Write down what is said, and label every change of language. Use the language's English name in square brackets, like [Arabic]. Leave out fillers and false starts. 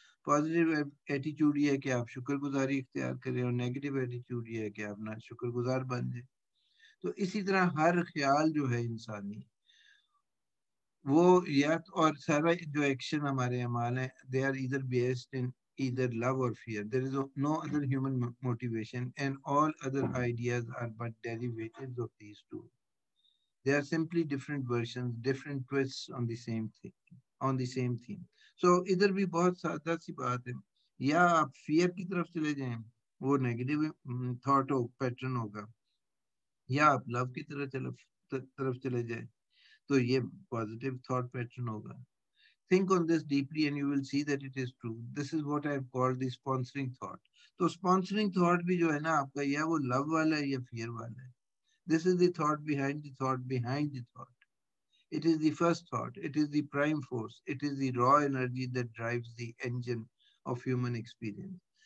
[Urdu] Positive attitude یہ ہے کہ آپ شکر گزاری اختیار کریں، اور نیگیٹو ایٹیٹیوڈ یہ ہے کہ آپ نہ شکر گزار بن جائیں. تو اسی طرح ہر خیال جو ہے انسانی وہ یا اور سارا جو ایکشن ہمارے اعمال ہیں [English] They are either based in either love or fear. There is no other human motivation, and all other ideas are but derivatives of these two. They are simply different versions, different twists on the same thing, on the same theme. [Urdu] So ادھر بھی بہت سادہ سی بات ہے. یا آپ fair کی طرف چلے جائیں، وہ نیگیٹو تھاٹ پیٹرن ہوگا، یا آپ لو کی طرف چلے جائیں تو یہ پازیٹیو تھاٹ پیٹرن ہوگا. [English] Think on this deeply and you will see that it is true. This is what I've called the sponsoring thought. [Urdu] تو sponsoring thought بھی جو ہے نا آپ کا، یا وہ love والا ہے یا fear والا ہے. [English] This is the thought behind the thought behind the thought. It is the first thought. It is the prime force. It is the raw energy that drives the engine of human experience.